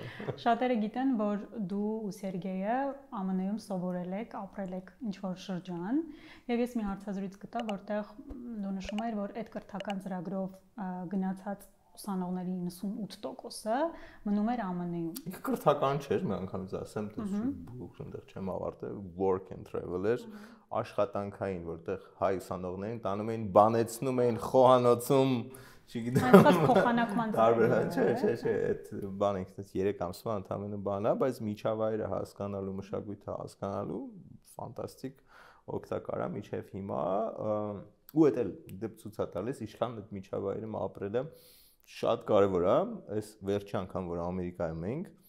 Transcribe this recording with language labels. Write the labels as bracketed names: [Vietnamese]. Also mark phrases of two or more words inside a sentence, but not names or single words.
[Armenian] Շատերը գիտեն, որ դու ու Սերգեյը ԱՄՆ-ում սովորել եք, ապրել եք ինչ-որ շրջան, եւ ես մի հարցազրույց գտա, որտեղ դու նշում ես, որ այդ կրթական ծրագրով գնացած ուսանողների 98%-ը մնում էր ԱՄՆ-ում։ Ինքը կրթական չէր, մի անգամից ասեմ, դες այնտեղ չեմ ավարտել, [English] work and travel [Armenian] էր, աշխատանքային, որտեղ հայ ուսանողներին տանում էին, բանեցնում էին խոհանոցում, չգիտեմ, այնպես փոխանակման տարբեր, չէ, այդ բանը ինքնից 3 ամսվա ընդամենը բան է, բայց միջավայրը հասկանալու, մշակույթը հասկանալու ֆանտաստիկ օգտակար է միջև հիմա, ու դա էլ դեպ ցույց է տալիս, իշխան այդ միջավայրում ապրելը շատ կարևոր է, այս վերջի անգամ որ Ամերիկայում ենք,